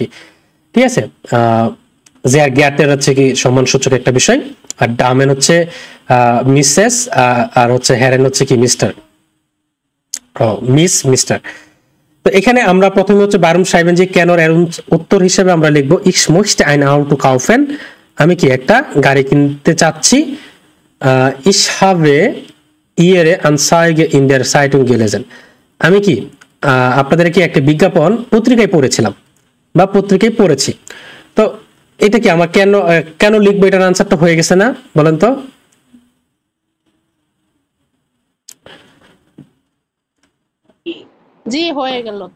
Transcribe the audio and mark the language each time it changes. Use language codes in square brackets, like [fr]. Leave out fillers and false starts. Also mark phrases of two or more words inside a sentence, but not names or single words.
[bn] ঠিক আছে, [de] Sehr geehrter [bn] হচ্ছে কি সম্মানসূচক একটা বিষয়, আর ডামেন হচ্ছে মিসেস, আর হচ্ছে হেরেন হচ্ছে কি মিস্টার, মিস মিস্টার। তো এখানে আমরা প্রথমে হচ্ছে [de] warum schreiben [bn] যে কেন, এর উত্তর হিসেবে আমরা লিখবো [de] ich möchte ein Auto kaufen, [bn] আমি কি একটা গাড়ি কিনতে চাচ্ছি। [de] ich habe ihre Anzeige in der Zeitung gelesen, [bn] আমি কি আপনাদের কি একটা বিজ্ঞাপন পত্রিকায় পড়েছিলাম বা পত্রিকায় পড়েছি। তো এটা কি আমার কেন লিখবো, এটার আনসারটা হয়ে গেছে না বলেন তো? জি হয়ে গেল তো।